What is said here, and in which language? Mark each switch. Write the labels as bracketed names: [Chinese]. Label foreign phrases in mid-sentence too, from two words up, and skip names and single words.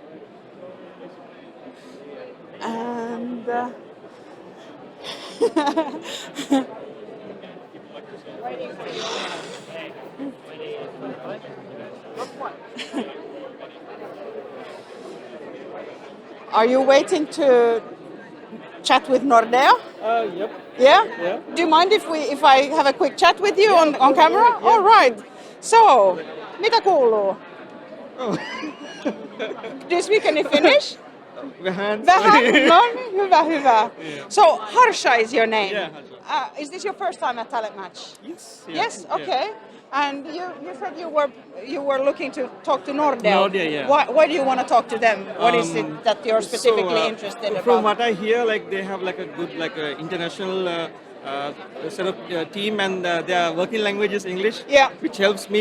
[English] And are you waiting to chat with Nordea? Yep. Yeah? Yeah. Do you mind if I have a quick chat with you on camera? Yeah. All right. So, [Finnish] mitä kuuluu? [English] Do you speak any Finnish? [Finnish] Vähän. Vähän? No niin, hyvä, hyvä. [English] So, Harsha is your name? Yeah, Harsha. Is this your first time at TalentMatch? Yes. Yes, okay. And you said you were looking to talk to Nordea. Nordea, yeah. Why do you want to talk to them? What is it that you're specifically interested about? From what I hear, like they have like a good international sort of team, and their working language is English, which helps me.